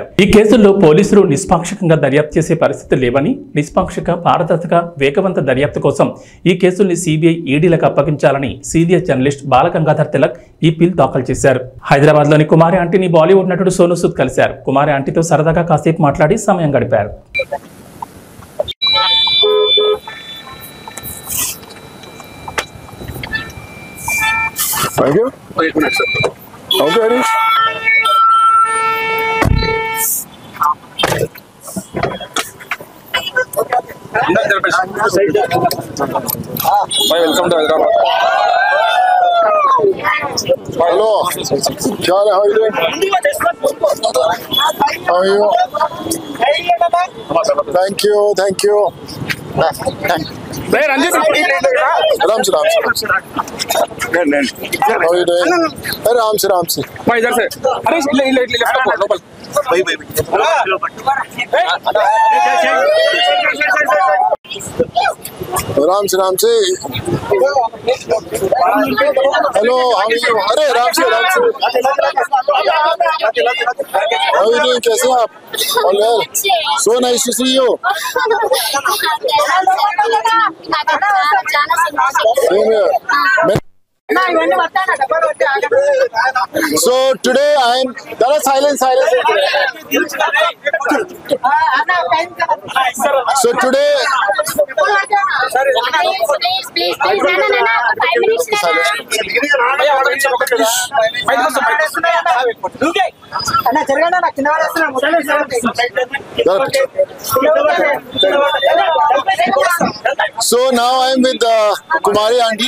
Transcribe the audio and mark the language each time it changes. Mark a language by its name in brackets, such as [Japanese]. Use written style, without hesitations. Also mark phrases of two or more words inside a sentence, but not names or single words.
[Telugu] ఈ కేసుల్లో పోలీసులు నిష్పాక్షికంగా దర్యాప్తు చేసే పరిస్థితి లేవని, నిష్పాక్షిక, పారదర్శక, వేగవంత దర్యాప్తు కోసం ఈ కేసుల్ని సిబిఐ, ఈడీలకు అప్పగించాలని సీనియర్ జర్నలిస్ట్ బాలగంగాధర్ తిలక్ ఈ పిల్ దాఖలు చేశారు. హైదరాబాద్ లోని కుమారి ఆంటీని బాలీవుడ్ నటుడు సోనూ సూద్ కలిశారు. కుమారి ఆంటీతో సరదాగా కాసేపు మాట్లాడి సమయం గడిపారు. [English] Thank you. Wait a minute, sir. Okay, Harish. Welcome to Hyderabad. Hello. Charlie, how are you doing? How are you? Thank you. Thank you. [Hindi] राम से [English] how are you doing? [Hindi] राम से इधर से अरे ले लोकल भाई राम से हेलो [English] how are you? [Hindi] अरे राम से [English] how are you doing? [Hindi] कैसे हैं आप? [English] All well? So nice to see you. Same here. So today I'm silence. So today please So now I'm with Kumari aunty.